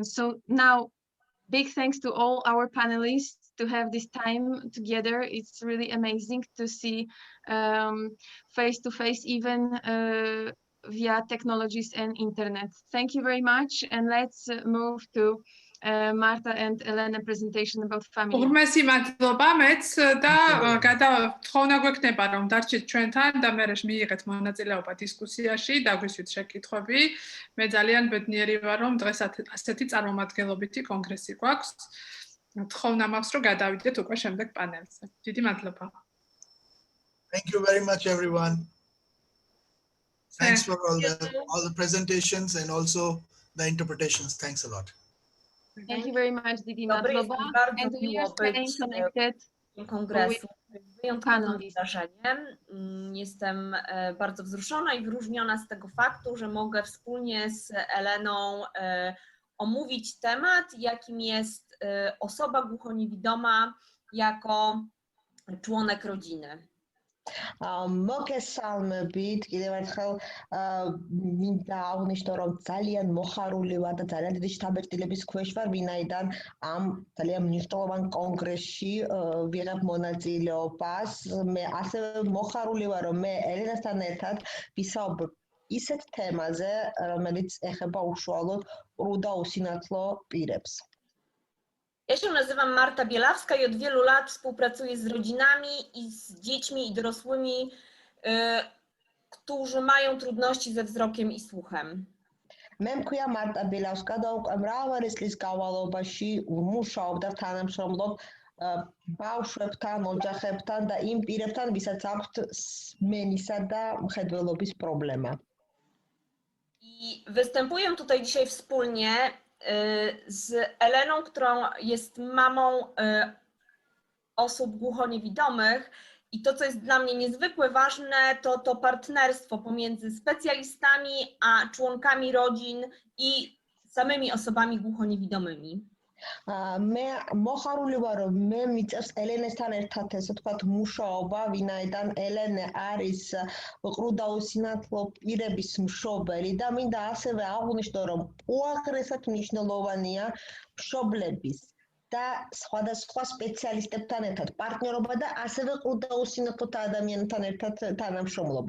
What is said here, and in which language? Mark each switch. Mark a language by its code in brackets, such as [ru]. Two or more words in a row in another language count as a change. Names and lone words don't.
[en] So now, big thanks to all our panelists to have this time together. It's really amazing to see face to face, even via technologies and internet. Thank you very much, and let's move to Marta and Elena presentation about family. [ka] უღრმესი მადლობა მეც და თხოვნა გვექნება რომ დარჩით ჩვენთან და მე მიიღეთ მონაწილეობა დისკუსიაში და გვისვით შეკითხვები. მე ძალიან ბედნიერი ვარ რომ დღეს ასეთი წარმომადგენლობითი კონგრესი გვაქვს. თხოვნა მაქვს რომ გადავიდეთ უკვე შემდეგ პანელზე. დიდი მადლობა. [en] Thank you very much, everyone. Thanks for all the presentations and also the interpretations. Thanks a lot. Thank you very much, [ka] დიდი მადლობა. [en] And we are staying connected. [pl] Kongresu wyjątkowym wydarzeniem. Jestem bardzo wzruszona i wyróżniona z tego faktu, że mogę wspólnie z Eleną omówić temat, jakim jest osoba głuchoniewidoma jako członek rodziny. [ka] მოგესალმებით, კიდევ ერთხელ მინდა აღვნიშნო, რომ ძალიან მოხარული ვარ და ძალიან დიდი შთაბეჭდილების ქვეშ ვარ, ვინაიდან ამ ძალიან მნიშვნელოვან კონგრესში ვიღებ მონაწილეობას. მე ასევე მოხარული ვარ, რომ მე ელენასთან ერთად ვისაუბრებ ისეთ თემაზე, რომელიც ეხება უშუალოდ ყრუ და უსინათლო pirებს. [pl] Ja się nazywam Marta Bielawska i od wielu lat współpracuję z rodzinami i z dziećmi i dorosłymi, którzy mają trudności ze wzrokiem i słuchem. [ka] მე მქვია მარტა ბილავსკა და უკვე მრავალი წლის განმავლობაში ვმუშაობ და თანამშრომლობ ბავშვებთან, ოჯახებთან და იმ პირებთან, ვისაც აქვთ სმენისა და მხედველობის პრობლემა. [pl] I występuję tutaj dzisiaj wspólnie z Eleną, którą jest mamą osób głuchoniewidomych i to, co jest dla mnie niezwykle ważne, to partnerstwo pomiędzy specjalistami a członkami rodzin i samymi osobami głuchoniewidomymi. [ka] მე მოხარული ვარ, რომ მე მიწევს ელენესთან ერთად ესე ვთქვათ მუშაობა, ვინაიდან ელენე არის ყრუ და უსინათლო პირების მშობელი და მინდა ასევე აღვნიშნო, რომ უაღრესად მნიშვნელოვანია მშობლების და სხვადასხვა სპეციალისტებთან ერთად პარტნიორობა და ასევე ყრუ და უსინათლო ადამიანთან ერთად თანამშრომლობა.